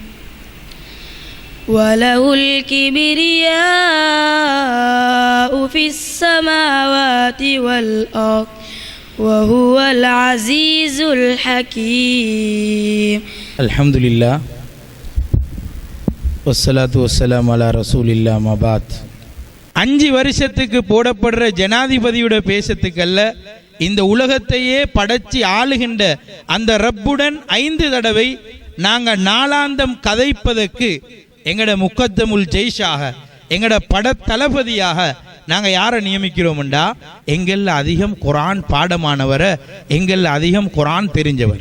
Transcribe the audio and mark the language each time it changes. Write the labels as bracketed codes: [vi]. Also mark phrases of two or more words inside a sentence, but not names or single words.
[ar] وله الكبرياء في السماوات والأرض وهو العزيز الحكيم. الحمد لله والصلاة والسلام على رسول الله ما بعد. [ta] 5 வருஷத்துக்கு போடப்படுற ஜனாதிபதியோட பேசத்துக்கல்ல, இந்த உலகத்தையே படைச்சி ஆளுகின்ற அந்த ரப்புடன் 5 தடவை நாங்கள் நாளாந்தம் கதைப்பதற்கு எங்கட முக்கத்தமுல் ஜெய்ஷாக, எங்கட பட தளபதியாக நாங்கள் யாரை நியமிக்கிறோம்டா, எங்களில் அதிகம் குரான் பாடமானவரை, எங்களில் அதிகம் குரான் தெரிஞ்சவர்.